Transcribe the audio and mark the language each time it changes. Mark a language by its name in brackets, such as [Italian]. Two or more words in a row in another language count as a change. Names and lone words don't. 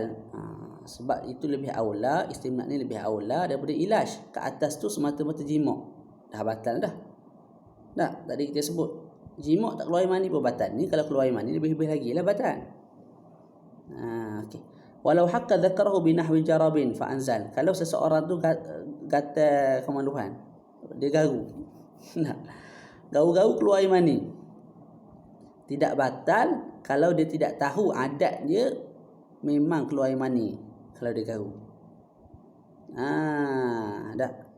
[Malay] Sebab itu lebih aula, istimna' ni lebih aula daripada ilaj. Ke atas tu semata-mata jima'. Dah batal dah. Tak, tadi kita sebut jima' tak keluar air mani pun batal. Ni kalau keluar air mani lebih-lebih lagi lah batal. Okey. [Arabic] ولو حك ذكره بنحو جرب فأنزل. [Malay] Kalau seseorang tu gatal kemaluan, dia garu. Garu-garu keluar air mani, tidak batal kalau dia tidak tahu adat dia memang keluar air mani kalau dia garu. Dah.